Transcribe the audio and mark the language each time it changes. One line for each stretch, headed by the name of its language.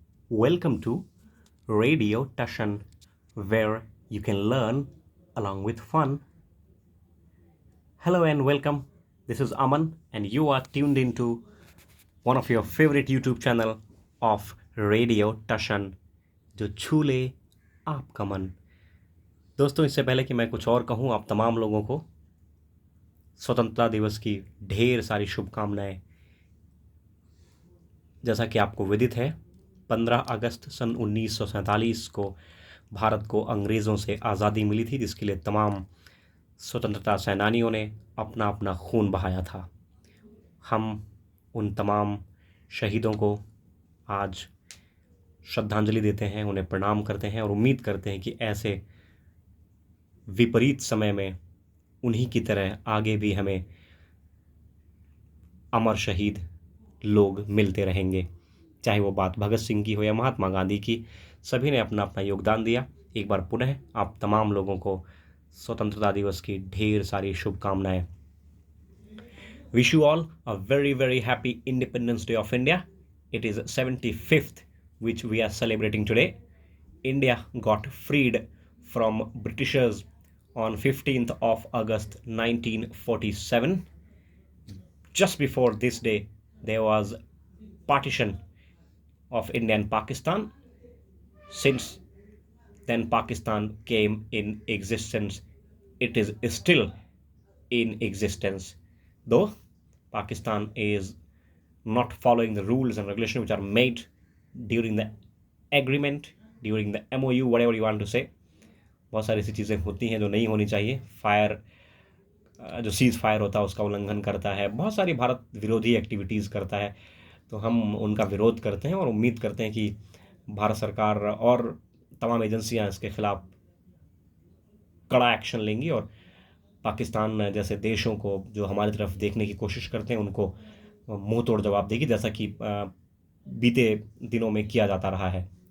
English: Welcome to Radio Tashan, where you can learn along with fun. Hello and welcome. This is Aman, and you are tuned into one of your favorite YouTube channel of Radio Tashan,
Hindi: जो छू ले आपका मन। दोस्तों, इससे पहले कि मैं कुछ और कहूँ, आप तमाम लोगों को स्वतंत्रता दिवस की ढेर सारी शुभकामनाएं। जैसा कि आपको विदित है, 15 अगस्त सन 1947 को भारत को अंग्रेज़ों से आज़ादी मिली थी, जिसके लिए तमाम स्वतंत्रता सेनानियों ने अपना अपना खून बहाया था। हम उन तमाम शहीदों को आज श्रद्धांजलि देते हैं, उन्हें प्रणाम करते हैं और उम्मीद करते हैं कि ऐसे विपरीत समय में उन्हीं की तरह आगे भी हमें अमर शहीद लोग मिलते रहेंगे। चाहे वो बात भगत सिंह की हो या महात्मा गांधी की, सभी ने अपना अपना योगदान दिया। एक बार पुनः आप तमाम लोगों को स्वतंत्रता दिवस की ढेर सारी शुभकामनाएं।
English: Wish you all a very very happy Independence Day of India. It is 75th which we are celebrating today. India got freed from Britishers on 15th of August 1947. Just before this day there was partition of India and Pakistan. Since then Pakistan came in existence. It is still in existence, though Pakistan is not following the rules and regulations which are made during the agreement, during the MOU, whatever you want to say.
Hindi: बहुत सारी ऐसी चीज़ें होती हैं जो नहीं होनी चाहिए। जो सीज़ फायर होता है उसका उल्लंघन करता है, बहुत सारी भारत विरोधी एक्टिविटीज़ करता है, तो हम उनका विरोध करते हैं और उम्मीद करते हैं कि भारत सरकार और तमाम एजेंसियां इसके खिलाफ कड़ा एक्शन लेंगी और पाकिस्तान जैसे देशों को जो हमारी तरफ देखने की कोशिश करते हैं उनको मुंह तोड़ जवाब देगी, जैसा कि बीते दिनों में किया जाता रहा है।